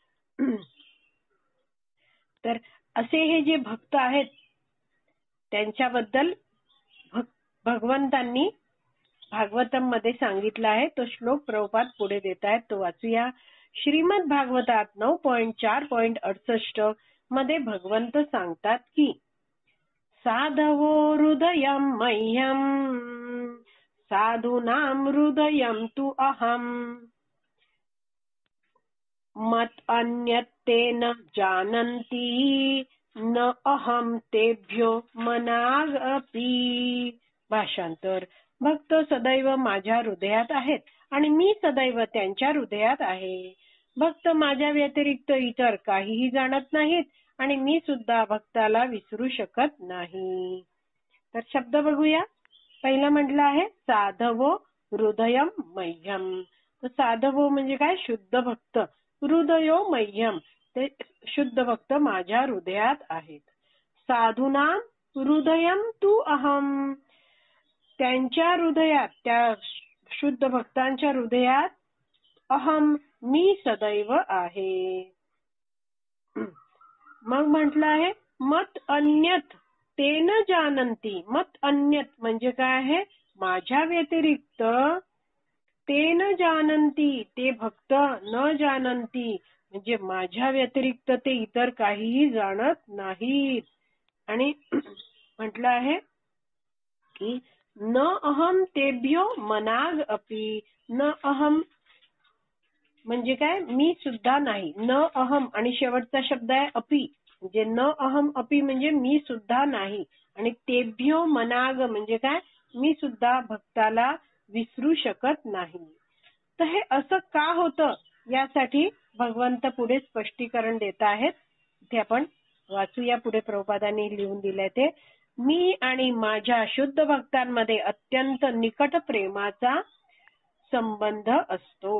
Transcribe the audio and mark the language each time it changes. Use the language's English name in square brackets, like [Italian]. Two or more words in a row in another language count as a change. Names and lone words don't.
[Marathi] तर असे हे जे भक्त आहेत त्यांच्याबद्दल भगवंतांनी भागवतम मध्ये सांगितला आहे. तो श्लोक प्रभुपाद पुढे देत आहेत, तो वाचूया. श्रीमद भागवतात 9.4.68 मध्ये भगवंत सांगतात की [Sanskrit] साधवो हृदयं मह्यं साधूनां हृदयं तु अहम् मत अन्यत्ते न जानन्ति न अहम तेभ्यो मनागपि. [Marathi] भाषांतर. भक्त सदैव माझ्या हृदयात आहेत आणि मी सदैव त्यांच्या हृदयात आहे. भक्त माझ्या व्यतिरिक्त इतर काहीही जाणत नाहीत आणि मी सुद्धा भक्ताला विसरू शकत नाही. तर शब्द बघूया. पहिला म्हटलं आहे [Sanskrit] साधवो हृदयम मह्यम. [Marathi] तर साधवो म्हणजे काय? शुद्ध भक्त. [Sanskrit] हृदयो मह्यम, [Marathi] ते शुद्ध भक्त माझ्या हृदयात आहेत. [Sanskrit] साधूनां हृदयम तु अहम, [Marathi] त्यांच्या हृदयात, त्या शुद्ध भक्तांच्या हृदयात अहम, मी सदैव आहे. मग म्हटलं आहे [Sanskrit] मत अन्यत ते न जानंती. मत अन्यत [Marathi] म्हणजे काय आहे? माझ्या व्यतिरिक्त. [Sanskrit] ते न जानंती, [Marathi] ते भक्त. [Sanskrit] न जानंती [Marathi] म्हणजे माझ्या व्यतिरिक्त ते इतर काहीही जाणत नाहीत. आणि म्हटलं आहे की [Sanskrit] न अहम तेभ्यो मनाग अपि. न अहम [Marathi] म्हणजे काय? मी सुद्धा नाही. [Sanskrit] न अहम [Marathi] आणि शेवटचा शब्द आहे अपि, म्हणजे [Sanskrit] न अहम अपि [Marathi] म्हणजे मी सुद्धा नाही. आणि [Sanskrit] तेभ्यो मनाग [Marathi] म्हणजे काय? मी सुद्धा भक्ताला विसरू शकत नाही. तर हे असं का होतं यासाठी भगवंत पुढे स्पष्टीकरण देत आहेत. इथे आपण वाचूया. पुढे प्रभुपादांनी लिहून दिलंय ते. मी आणि माझ्या शुद्ध भक्तांमध्ये अत्यंत निकट प्रेमाचा संबंध असतो.